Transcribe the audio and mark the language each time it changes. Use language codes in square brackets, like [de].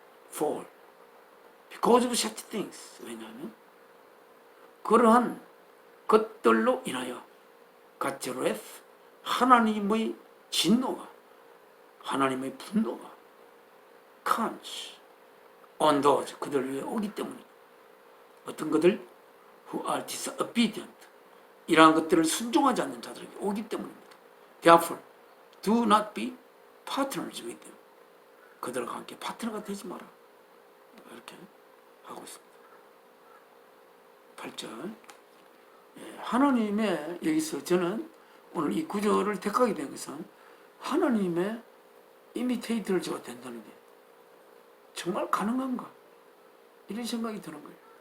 [en] For because of such things, [ko] 왜냐하면 그러한 것들로 인하여 [en] God's wrath, [ko] 하나님의 진노가, 하나님의 분노가 [en] comes on those, [ko] 그들 위에 오기 때문입니다. 어떤 것들? [en] Who are disobedient, [ko] 이러한 것들을 순종하지 않는 자들에게 오기 때문입니다. [en] Therefore, do not be partners with them. [ko] 그들과 함께 파트너가 되지 마라. 이렇게 하고 있습니다. 8절. 하나님의, 여기서 저는 오늘 이 구절을 택하게 된 것은 하나님의 이미테이터를 제가 된다는 게 정말 가능한가? 이런 생각이 드는 거예요.